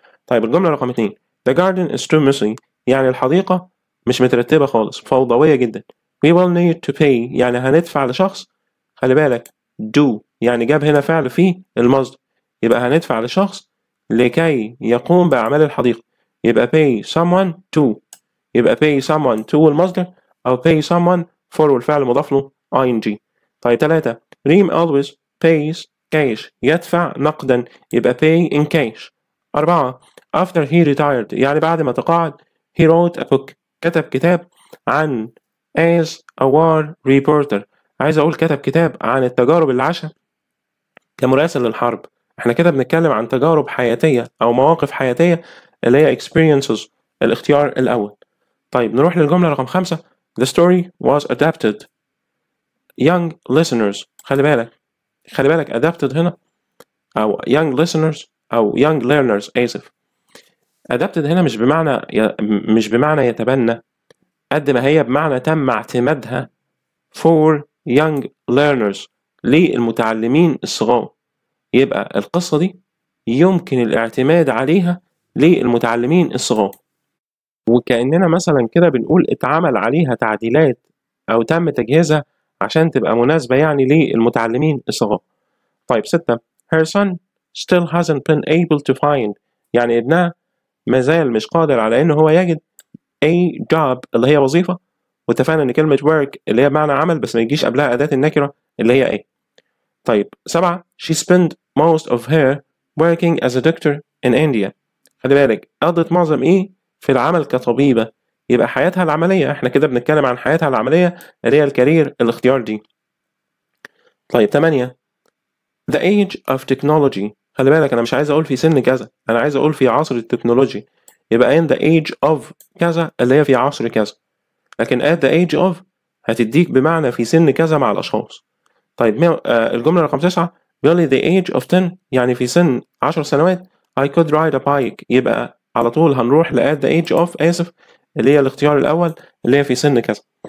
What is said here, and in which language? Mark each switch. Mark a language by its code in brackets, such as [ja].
[ar] طيب الجملة رقم 2 [en] the garden is too messy. [ar] يعني الحديقة مش مترتبة خالص فوضوية جدا. [en] we will need to pay [ar] يعني هندفع لشخص. خلي بالك do يعني جاب هنا فعل في المصدر، يبقى هندفع لشخص لكي يقوم بأعمال الحديقة، يبقى [en] pay someone to، [ar] يبقى pay someone to المصدر أو [en] pay someone for [ar] والفعل مضاف له ing. [en] طيب 3 ريم always pays cash [ar] يدفع نقدا، [en] يبقى pay in cash. 4 after he retired [ar] يعني بعد ما تقاعد [en] he wrote a book [ar] كتب كتاب عن [en] as a war reporter. [ar] عايز أقول كتب كتاب عن التجارب اللي عاشها كمراسل للحرب. احنا كده بنتكلم عن تجارب حياتية أو مواقف حياتية اللي هي experiences الاختيار الأول. طيب نروح للجملة رقم 5. [en] The story was adapted young listeners. [ar] خلي بالك adapted هنا أو [en] young listeners [ar] أو [en] young learners [ar] آسف. adapted هنا مش بمعنى يتبنى قد ما هي بمعنى تم اعتمادها [en] for young learners [ar] للمتعلمين الصغار. يبقى القصة دي يمكن الاعتماد عليها للمتعلمين الصغار، وكأننا مثلا كده بنقول اتعمل عليها تعديلات أو تم تجهيزها عشان تبقى مناسبة يعني للمتعلمين الصغار. طيب 6 [en] her son still hasn't been able to find [ar] يعني ابنها مازال مش قادر على إنه هو يجد [en] a job [ar] اللي هي وظيفة، واتفقنا إن كلمة work اللي هي بمعنى عمل بس ما يجيش قبلها أداة النكرة اللي هي a. [en] طيب 7 she spent most of her working as a doctor in India. [ar] خلي بالك قضت معظم في العمل كطبيبة، يبقى حياتها العملية. احنا كده بنتكلم عن حياتها العملية اللي هي الكارير الاختيار دي. [en] طيب 8 the age of technology. [ar] خلي بالك أنا مش عايز أقول في سن كذا، أنا عايز أقول في عصر التكنولوجي، يبقى [en] in the age of [ar] كذا اللي هي في عصر كذا، لكن [en] at the age of [ar] هتديك بمعنى في سن كذا مع الأشخاص. طيب الجملة رقم 9 بيقول لي [en] the age of 10 [ar] يعني في سن 10 سنوات [en] I could ride a bike، [ar] يبقى على طول هنروح ل [en] at the age of [ar] آسف اللي هي الاختيار الأول اللي هي في سن كذا.